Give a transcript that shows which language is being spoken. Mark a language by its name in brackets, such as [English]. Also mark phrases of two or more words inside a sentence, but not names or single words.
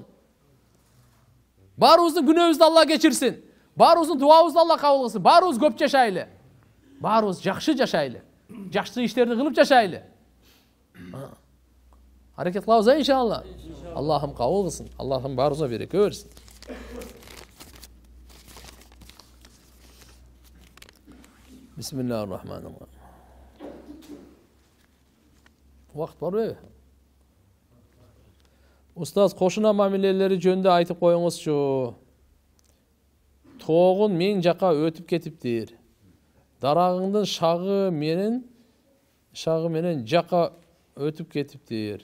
[Kyrgyz] Баарыбыздын күнөөбүздү Алла кечирсин. Баарыбыздын дуабызды Алла кабыл кылсын. Баарыбыз көп жашайлы. Баарыбыз жакшы жашайлы. Жакшы иштерди кылып жашайлы. Аракет кылабыз иншалла. Аллахым кабыл кылсын. Аллахым баарыбызга береке берсин. [Arabic] بسم الله الرحمن الرحيم. [Kyrgyz] Вакыт барбы? Устаз, кошуна мамилелери жөнүндө айтып коюңузчу. Тоогун мен жака өтүп кетиптир. Дарагыңдын шагы менен жака өтүп кетиптир.